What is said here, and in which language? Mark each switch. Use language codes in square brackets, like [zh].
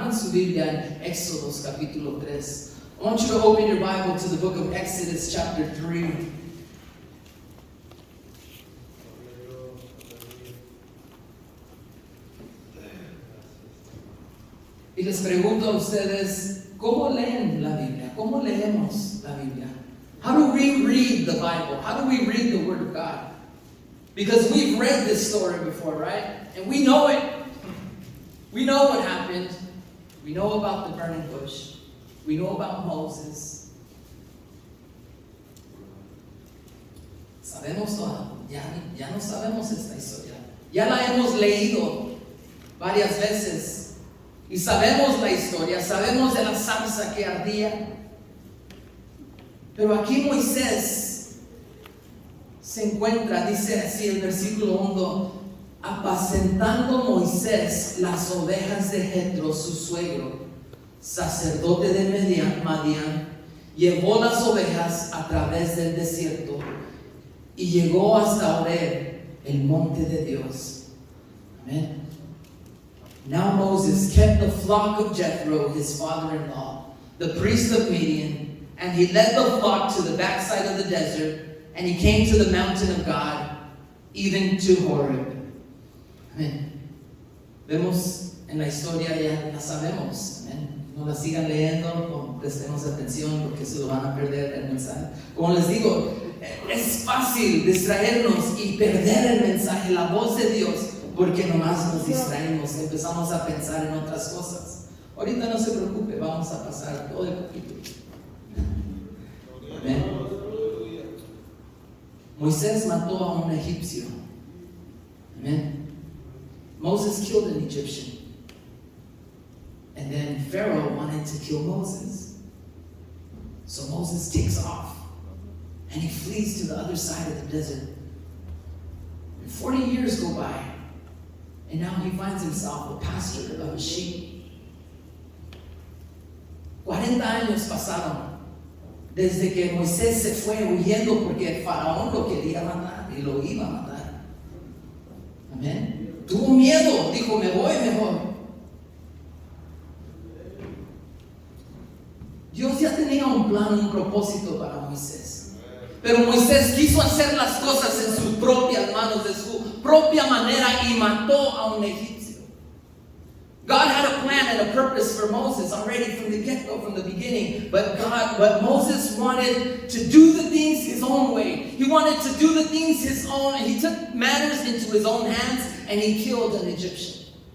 [es] Abran su Biblia en Éxodos capítulo 3. [en] I want you to open your Bible to the book of Exodus chapter 3. [es] Y les pregunto a ustedes, ¿cómo leen la Biblia? ¿Cómo leemos la Biblia? [en] How do we read the Bible? How do we read the Word of God? Because we've read this story before, right? And we know it. We know what happened. We know about the burning bush. We know about Moses. [es] Sabemos todo. Ya no sabemos esta historia. Ya la hemos leído varias veces. Y sabemos la historia. Sabemos de la zarza que ardía. Pero aquí Moisés se encuentra, dice así el versículo 1, apacentando Moisés las ovejas de Jetro, su suegro, sacerdote de Madián, llevó las ovejas a través del desierto y llegó hasta Horeb, el monte de Dios. Amen. [en] Now Moses kept the flock of Jethro, his father-in-law, the priest of Midian, and he led the flock to the backside of the desert, and he came to the mountain of God, even to Horeb. Amen. [es] Vemos en la historia, ya la sabemos. Amen. No la sigan leyendo, prestemos atención porque se lo van a perder el mensaje. Como les digo, es fácil distraernos y perder el mensaje, la voz de Dios, porque nomás nos distraemos, empezamos a pensar en otras cosas. Ahorita no se preocupe, vamos a pasar todo el capítulo. Amén. Moisés mató a un egipcio. Amen. [en] Moses killed an Egyptian. And then Pharaoh wanted to kill Moses. So Moses takes off and he flees to the other side of the desert. And 40 years go by, and now he finds himself a pastor of sheep. [es] 40 años pasaron desde que Moisés se fue huyendo porque el faraón lo quería matar y lo iba a matar. Amén. Tuvo miedo, dijo, me voy mejor. Dios ya tenía un plan, un propósito para Moisés. Pero Moisés quiso hacer las cosas en sus propias manos, de su propia manera, y mató a un egipcio. [en] God had a plan and a purpose for Moses already from the get-go, from the beginning. But Moses wanted to do the things his own way. He wanted to do the things his own, and he took matters into his own hands, and he killed an Egyptian.